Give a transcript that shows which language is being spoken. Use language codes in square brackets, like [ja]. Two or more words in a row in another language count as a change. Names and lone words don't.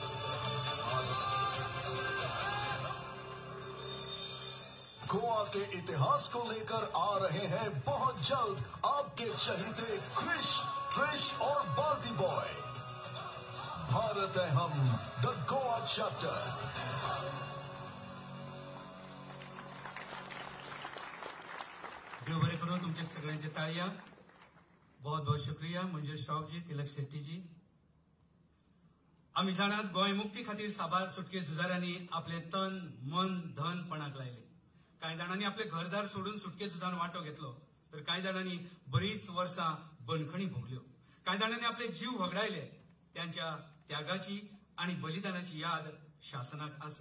[hi] गोवा के इतिहास को लेकर आ रहे हैं बहुत जल्द आपके चहीते क्रिश, ट्रिश और बाल्टी बॉय. भारत है हम, द गोवा चैप्टर. [kok] देव बरें करूं तुमचे सगळ्यांचे ताळया. [hi] बहुत बहुत शुक्रिया मंजूर श्रॉफ जी, तिलक शेट्टी जी. [kok] आम्ही जाणात गोंय मुक्ती खातीर साबार सुटके झुजाऱ्यांनी आपले तन, मन, धन पणाक लायले. कांय जाणांनी आपले घरदार सोडून सुटके झुजान वांटो घेतलो, तर कांय जाणांनी बरीच वर्सां बंदखणी भोगल्यो. कांय जाणांनी आपले जीव वगडायले. त्यांच्या त्यागाची आणि बलिदानाची याद शासनाक आसा.